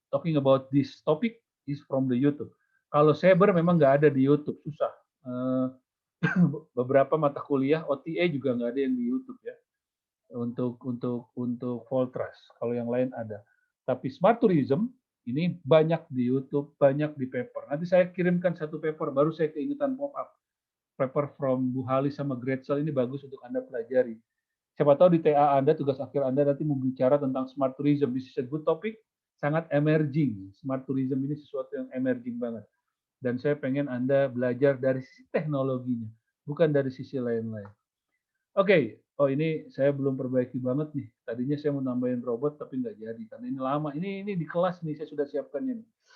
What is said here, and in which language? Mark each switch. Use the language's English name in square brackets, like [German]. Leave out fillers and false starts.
[English] Talking about this topic is from the YouTube. [Indonesian] Kalau Saber memang nggak ada di YouTube, susah. Beberapa mata kuliah OTA juga nggak ada yang di YouTube ya untuk Voltras. Kalau yang lain ada. Tapi Smart Tourism ini banyak di YouTube, banyak di paper. Nanti saya kirimkan satu paper, baru saya keingetan pop up. [English] Paper from [Indonesian] Bu Halis sama Gretzel ini bagus untuk Anda pelajari. Siapa tahu di TA Anda, tugas akhir Anda nanti mau bicara tentang Smart Tourism. [English] This is a good topic, sangat emerging. [Indonesian] Smart Tourism ini sesuatu yang emerging banget. Dan saya pengen Anda belajar dari sisi teknologinya, bukan dari sisi lain-lain. Oke, oh ini saya belum perbaiki banget nih. Tadinya saya mau nambahin robot, tapi nggak jadi, karena ini lama. Ini di kelas nih, saya sudah siapkannya nih.